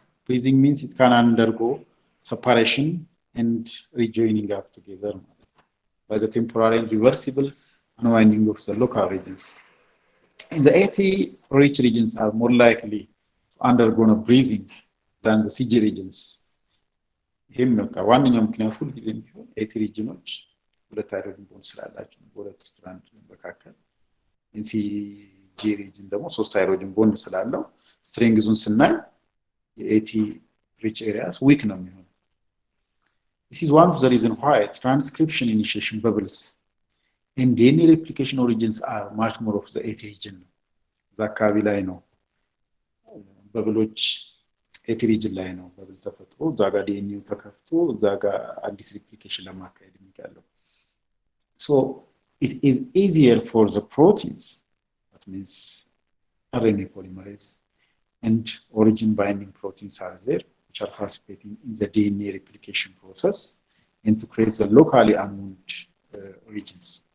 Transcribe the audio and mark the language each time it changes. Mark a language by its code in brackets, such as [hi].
[en] Breathing means it can undergo separation and rejoining up together by the temporary and reversible unwinding of the local regions. And the AT-rich regions are more likely to undergo a breathing than the CG regions. [am] ይህም በቃ ዋነኛው ምክንያቱ ሁልጊዜ የሚሆን ኤቲ ሪጅኖች ሁለት ሃይድሮጅን ቦንድ ስላላቸው በሁለት ስትራንድ መካከል ሲጂ ሪጅን ደግሞ ሶስት ሃይድሮጅን ቦንድ ስላለው ስትሬንግዙን ስናይ የኤቲ ሪች ኤሪያስ ዊክ ነው የሚሆነው። [en] This is one of the reasons why transcription initiation bubbles and DNA replication origins are much more of the AT region. [am] እዛ አካባቢ ላይ ነው በብሎች ኤቲ ሪጅን ላይ ነው በብል ተፈጥሮ እዛ ጋር ዲኤንኤው ተከፍቶ እዛ ጋር አዲስ ሪፕሊኬሽን ለማካሄድ የሚቀለው። [en] So it is easier for the proteins, that means RNA polymerase and origin binding proteins are there which are participating in the DNA replication process and to create the locally unwound regions.